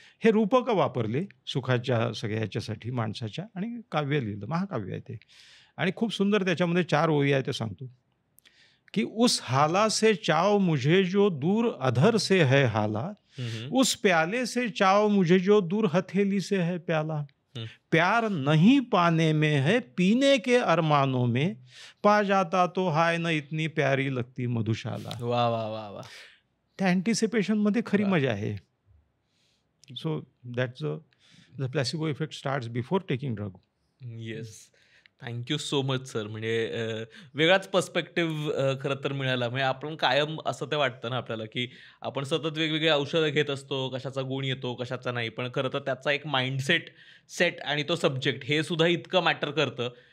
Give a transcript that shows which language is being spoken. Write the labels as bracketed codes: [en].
[mr] हे रूपकं वापरले सुखाच्या सगळ्या ह्याच्यासाठी माणसाच्या आणि काव्य लिहिलं. महाकाव्य आहे ते आणि खूप सुंदर त्याच्यामध्ये 4 ओळी आहे ते सांगतो की [hi] उस हाला से चाव मुझे जो दूर अधर से है हाला, उस प्याले से चाव मुझे जो दूर हथेली से है प्याला. प्यार नहीं पाने में है पीने के अरमानों में, पा जाता तो हाय न इतनी प्यारी लगती मधुशाला. वा वा वा वा. [mr] त्या अँटिसिपेशनमध्ये खरी वा. मजा आहे. [en] So that's the placebo effect starts before taking drug. Yes. Thank you so much sir. [mr] म्हणजे वेगळाच पर्स्पेक्टिव्ह खरं तर मिळाला. म्हणजे आपण कायम असं ते वाटतं ना आपल्याला की आपण सतत वेगवेगळे औषधं घेत असतो, कशाचा गुण येतो कशाचा नाही, पण खरं तर त्याचा एक माइंडसेट सेट आणि तो सब्जेक्ट हे सुद्धा इतकं मॅटर करतं.